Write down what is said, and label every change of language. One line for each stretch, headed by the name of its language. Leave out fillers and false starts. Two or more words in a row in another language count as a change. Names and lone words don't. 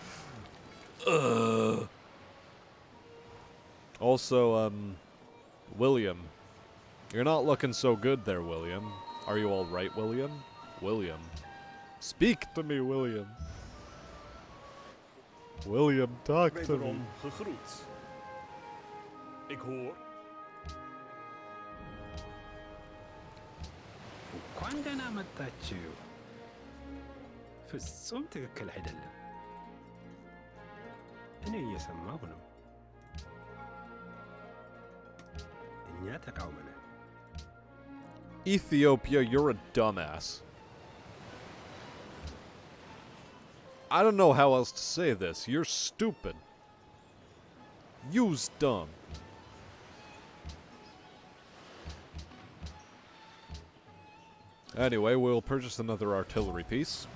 English: Ugh. Also, William. You're not looking so good there, William. Are you alright, William? William. Speak to me, William. William, talk to me.
Dutch: Wederom gegroet. Ik hoor...
Amharic: እንኳን ደህና መጣችሁ። ፍጹም ትክክል አይደለም። እኔ እየሰማሁ ነው። እኛ ተቃውመናል።
English: Ethiopia, you're a dumbass. I don't know how else to say this. You're stupid. You's dumb. Anyway, we'll purchase another artillery piece.